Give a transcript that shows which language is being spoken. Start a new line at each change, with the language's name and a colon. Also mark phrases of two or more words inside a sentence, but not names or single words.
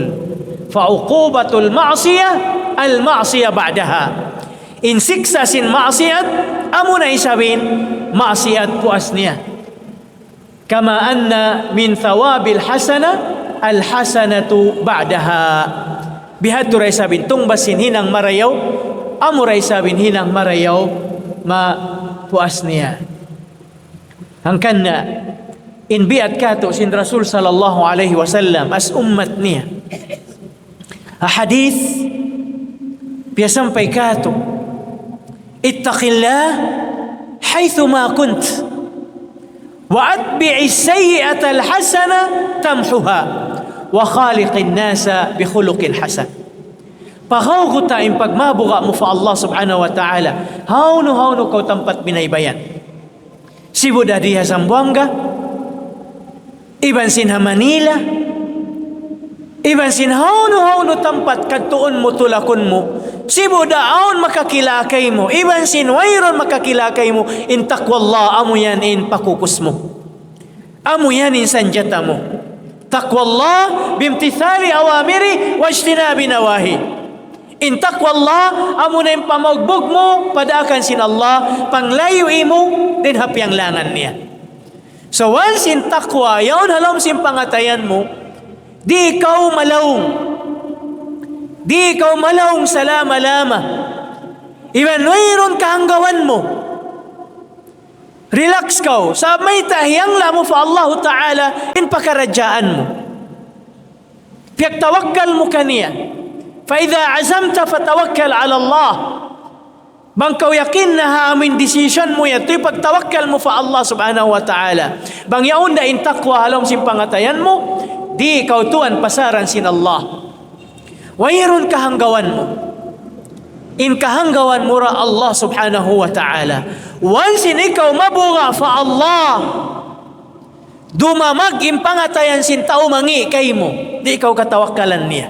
Arabic: فعقوبة المعصية المعصية بعدها.
Tausug: In siksa sin ma'siyat, amo na isabin, ma'siyat puas niya.
Arabic: كما أن من ثواب الحسنة الحسنة بعدها.
Tausug: Bihad to ray sabin, tungbasin hinang marayaw, amo ray sabin hinang marayaw, ma-puas niya. Hangkan na, in biat kato sin Rasul
Arabic: صلى الله عليه وسلم
Tausug: as ummat niya. Hadith piyasampay kato
Arabic: اتق الله حيثما كنت وأتبع السيئة الحسنة تمحها وخالق الناس بخلق حسن.
Tausug: Pagawgo ta in pagmabuga mo fa Allah
Arabic: سبحانه وتعالى
Tausug: hawno kau tempat binaybayan sibu dadiha Zamboanga iban sin ha Manila, iban sin hauno tempat katuon mo tulakon mo, sibo daon makakilakay mo, iban sin wayron makakilakay mo, in taqwallah amo yan in pakukus mo, amo yan in sanjata mo.
Arabic: تقوى الله بامتثال الأوامر واجتناب النواهي.
Tausug: In taqwallah amo na yung pamagbog mo, padakan sin Allah, panglayo imo, din hapyang langan niya. So once in taqwa, yaon halom sin pangatayan mo, di ikaw malawng salama-lama. Iban mayroon kahanggawan mo. Relax ka. Sa may tahiyang lamo fa Allah Ta'ala, in pakaradyaan mo. Piyak tawakkal mo kaniya.
Arabic: فإذا عزمت فتوكل على الله.
Tausug: Bang kau yakin na amin decision mo yato pagtawakkal mo fa Allah
Arabic: سبحانه وتعالى.
Tausug: Bang yaon da in taqwa halong simpangatayan mo, di kau tuan pasaran sin Allah. Wayron kahanggawan mo. In kahanggawan mo ra Allah
Arabic: سبحانه وتعالى.
Tausug: Once in ikaw mabuga fa Allah, dumamag impangatayan sin tao mangi kay mo, di ikaw katawakkalan niya.